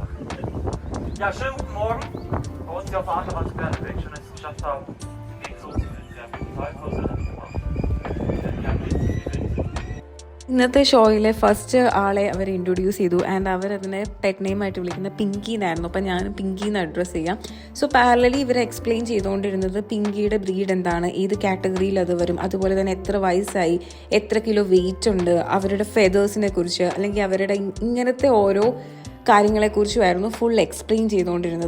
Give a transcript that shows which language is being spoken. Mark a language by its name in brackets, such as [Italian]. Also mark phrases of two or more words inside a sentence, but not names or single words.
[German] Ja, schönen guten Morgen. Bei uns hier auf der Achterbahn Berleweg. Schön, dass Sie es geschafft haben, den Weg so zu finden. Ja, mit dem Fallkurs gemacht. Ja, [Malayalam] ഇന്നത്തെ ഷോയിലെ ഫസ്റ്റ് ആളെ അവർ ഇൻട്രൊഡ്യൂസ് ചെയ്തു. ആൻഡ് അവരതിനെ [English] pet nameആയിട്ട് [Malayalam] വിളിക്കുന്ന പിങ്കി എന്നായിരുന്നു. അപ്പം ഞാൻ പിങ്കി എന്ന് അഡ്രസ്സ് ചെയ്യാം. [English] so parallelly [Malayalam] ഇവർ എക്സ്പ്ലെയിൻ ചെയ്തുകൊണ്ടിരുന്നത് പിങ്കിയുടെ ബ്രീഡ് എന്താണ്, ഏത് കാറ്റഗറിയിൽ അത് വരും, അതുപോലെ തന്നെ എത്ര വയസ്സായി, എത്ര [English] kilo weight [Malayalam] ഉണ്ട്, അവരുടെ ഫെതേഴ്സിനെ കുറിച്ച്, അല്ലെങ്കിൽ അവരുടെ ഇങ്ങനത്തെ ഓരോ കാര്യങ്ങളെക്കുറിച്ചുമായിരുന്നു [English] full explain [Malayalam] ചെയ്തുകൊണ്ടിരുന്നത്.